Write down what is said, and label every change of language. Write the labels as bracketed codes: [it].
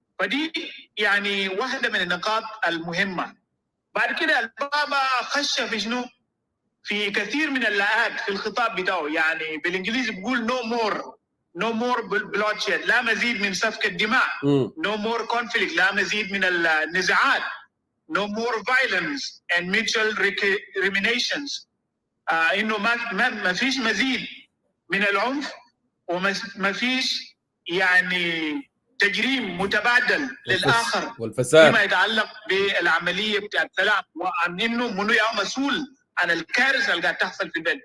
[ar] فدي يعني واحدة من النقاط المهمة. بعد كده البابا خش في شنو؟ في كثير من اللاءات في الخطاب بتاعه، يعني بالإنجليزي بيقول [en] no more bloodshed، [ar] لا مزيد من سفك الدماء، [en] no more conflict، [ar] لا مزيد من النزاعات، [en] no more violence and mutual recriminations. [ar] إنه ما فيش مزيد من العنف وما فيش يعني تجريم متبادل للآخر والفساد فيما يتعلق بالعملية بتاعت السلام، وعن إنه منو يا مسؤول عن الكارثة اللي قاعد تحصل في البلد.